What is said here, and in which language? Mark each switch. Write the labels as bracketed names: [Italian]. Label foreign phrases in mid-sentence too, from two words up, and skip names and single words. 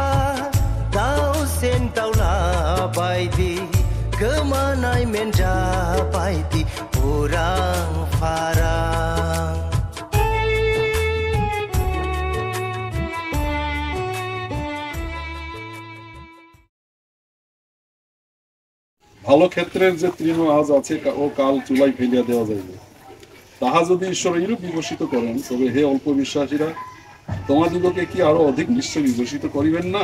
[Bodo] दाउसेन दाउला बायदि गोमानाय मेन्जा बायदि उरां फारां [Bangla] ভালো ক্ষেত্রের যে তৃণ আজ আছে ও কাল চুলাই ফেলিয়া দেওয়া যাইবে তাহা যদি ঈশ্বর এইরূপ বিকশিত করেন তবে হে অল্প বিশ্বাসীরা তোমাদিগকে কি আরো অধিক নিশ্চয় বিকশিত করিবেন না।